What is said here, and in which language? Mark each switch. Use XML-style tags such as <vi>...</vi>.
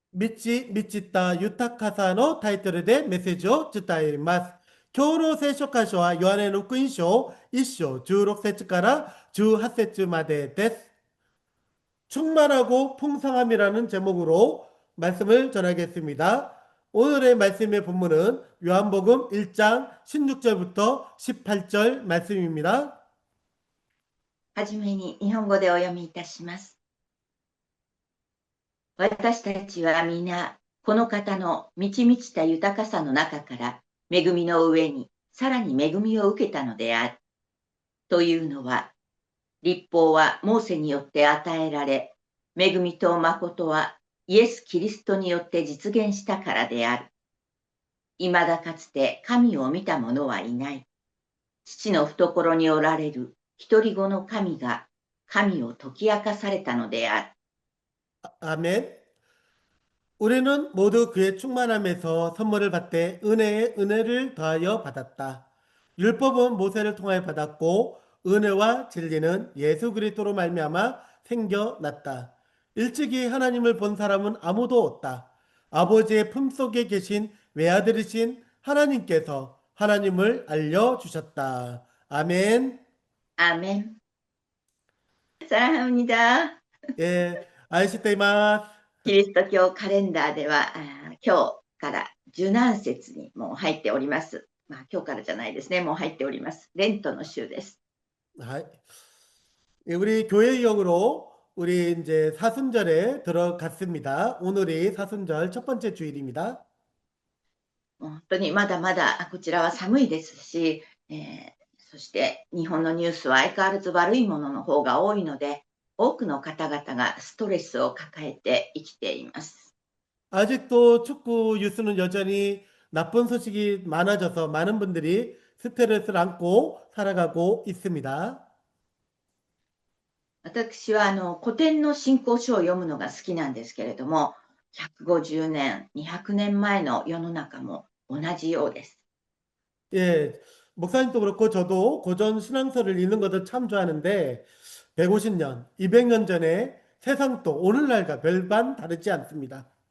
<ja>みちった豊かさのタイトルでメッセージを伝えます。今日の聖書箇所はヨハネの福音書1章16節から18節までです。</ja> <ko>충만하고 풍성함이라는 제목으로 말씀을 전하겠습니다. 오늘의 말씀의 본문은 요한복음 1장 16절부터 18절 말씀입니다.</ko> <ja>はじめに日本語でお読みいたします。私たちは皆、この方の満ち満ちた豊かさの中から恵みの上にさらに恵みを受けたのである。というのは、律法はモーセによって与えられ、恵みと誠はイエス・キリストによって実現したからである。いまだかつて神を見た者はいない。父の懐におられる一人子の神が神を解き明かされたのである。</ja> <ko>아멘. 우리는 모두 그의 충만함에서 선물을 받되 은혜에 은혜를 더하여 받았다. 율법은 모세를 통하여 받았고 은혜와 진리는 예수 그리스도로 말미암아 생겨났다. 일찍이 하나님을 본 사람은 아무도 없다. 아버지의 품속에 계신 외아들이신 하나님께서 하나님을 알려주셨다. 아멘. 아멘. 사랑합니다. 예, 아이시테이마스.</ko> <ja>キリスト教カレンダーでは、今日から受難節にもう入っております。今日からじゃないですね。もう入っております。レントの週です。</ja> <ko>예, 우리 교회용으로 우리 이제 사순절에 들어갔습니다. 오늘이 사순절 첫 번째 주일입니다.</ko> <ja>本当にまだまだこちらは寒いですし、そして日本のニュースは相変わらず悪いものの方が多いので、多くの方々がストレスを抱えて生きています。</ja> <ko>아직도 축구 뉴스는 여전히 나쁜 소식이 많아져서 많은 분들이 스트레스를 안고 살아가고 있습니다.</ko> <ja>私は古典の信仰書を読むのが好きなんですけれども、150年、200年前の世の中も同じようです。</ja> <ko>예, 목사님도 그렇고 저도 고전 신앙서를 읽는 것을 참 좋아하는데 150년, 200년 전에 세상도 오늘날과 별반 다르지 않습니다.</ko>